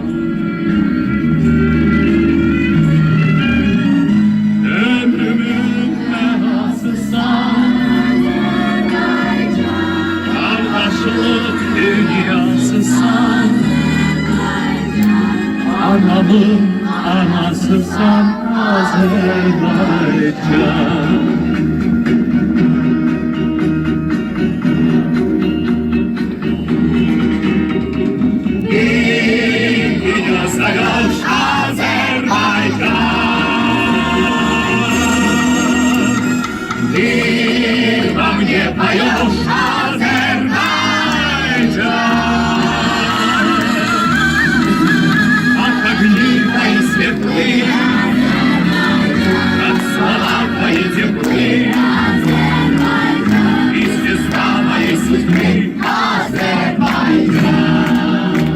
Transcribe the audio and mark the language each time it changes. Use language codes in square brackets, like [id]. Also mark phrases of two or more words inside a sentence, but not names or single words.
[tr] Ömrümün belasısan, kardeşlik dünyasısan, anamın anasısan Azerbaycan. Dünya savaş Azerbaycan, [ru] ты во мне поешь Азербайджан, как огни твои светлые, как слова твои теплые, и звезда моей судьбы Азербайджан.